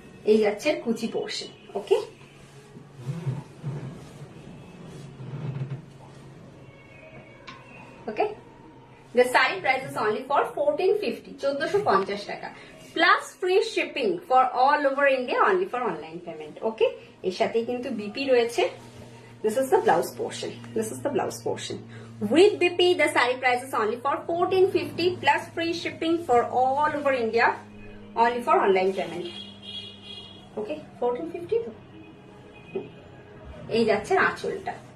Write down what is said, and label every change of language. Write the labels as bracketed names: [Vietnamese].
[Bangla] এই যাচ্ছে কুচি portion. Okay, okay. [English] The saree price is only for 1450, 1450 টাকা, plus free shipping for all over India, only for online payment. [Bangla] Okay, এর সাথে কিন্তু বিপি রয়েছে। [English] This is the blouse portion. This is the blouse portion. With BP, the saree price is only for 1450 plus free shipping for all over India, only for online payment. [Bangla] Okay, 1450 তো এই যাচ্ছে আঁচলটা।